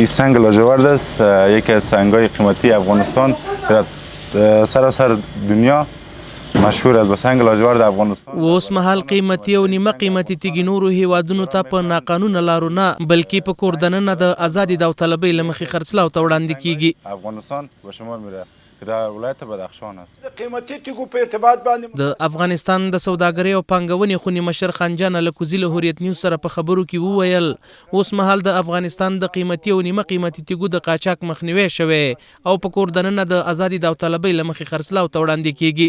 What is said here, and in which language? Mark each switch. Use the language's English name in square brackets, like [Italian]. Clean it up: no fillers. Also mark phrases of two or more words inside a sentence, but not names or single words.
[Persian] این سنگ لاجورد است، یکی از سنگ‌های قیمتی افغانستان در سراسر دنیا مشهور است به سنگ لاجورد افغانستان. [Pashto] اوس مهال قیمتي او نیمه قیمتي تیږې نورو هیوادونو ته په ناقانونه لارو نه بلکې په کور دننه د ازادي داوطلبۍ له مخې خرڅلاو ته وړاندې کیږي. [Persian] افغانستان به شمار میره که در ولایت بدخشان است. [Pashto] قیمتي تیږو په ارتباط باندې د افغانستان د سوداګرۍ او پانګونې خونې مشر خنجان الکوزي له هوریت نیوز سره په خبرو کې وویل اوس مهال د افغانستان د قیمتي او نیمه قیمتي تیږو د قاچاق مخنیوي شوی او په کور دننه د ازادي داوطلبۍ له مخې خرڅلاو ته وړاندې کیږي.